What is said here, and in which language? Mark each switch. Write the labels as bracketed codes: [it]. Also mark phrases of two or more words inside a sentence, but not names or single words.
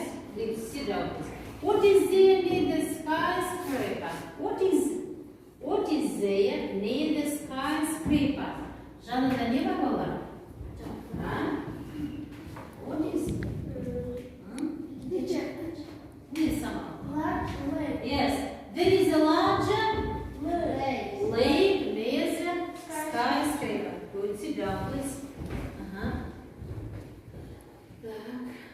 [en] Please sit down, please. What is there near the skyscraper? What is there near the skyscraper? [kk] Жанында не бар балалар? [en] What is? Не сама. Yes, there is a large lake near the skyscraper. Good, sit down, please. Так.